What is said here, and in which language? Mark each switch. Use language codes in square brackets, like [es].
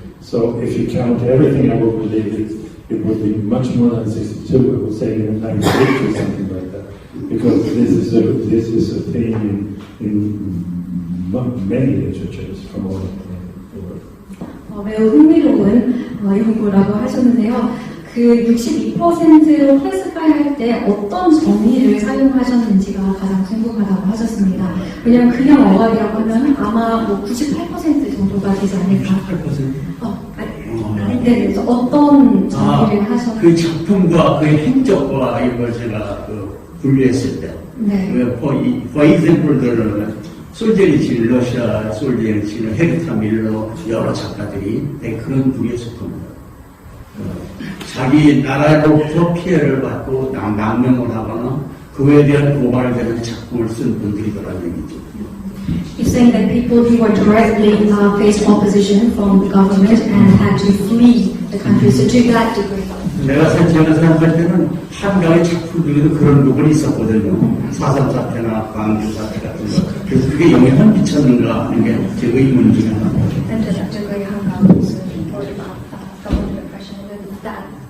[en] So if you count everything, I would believe it would be much more than 62. I would say even 98 or something like that, because this is a theme in many literatures from all over the world. [ko] 매우 흥미로운 연구라고 하셨는데요. 그 62%로 [en] 클래스파이 [ko] 할 때 어떤 정의를 사용하셨는지가 가장 궁금하다고 하셨습니다. 왜냐하면 그냥 어감이라고 하면 아마 뭐 98% 정도가 되지 않을까. 98%? 네, 어떤 정의를 하셨나요? 그 작품과 그 행적과 이걸 제가 분류했을 때. 네. [en] For example [ko] 들은 솔제니친, 러시아 솔제니친, 헤르타 밀러 여러 작가들이 그런 분의 작품입니다. 자기 나라로부터 피해를 받고 망명을 하거나 그에 대한 고발되는 작품을 쓴 분들이더라는 얘기죠. [en] He's saying that people who were directly faced opposition from the government and had to flee the country. So to that degree. [ko] 내가 생각할 때는 한강의 작품들에도 그런 부분이 있었거든요. 4.3 사태나 광주 사태 같은 거. 그래서 그게 영향을 미쳤는가 하는 게 제 의문 중에 하나입니다. [en] And to that degree, Hanggang was reported about government oppression and that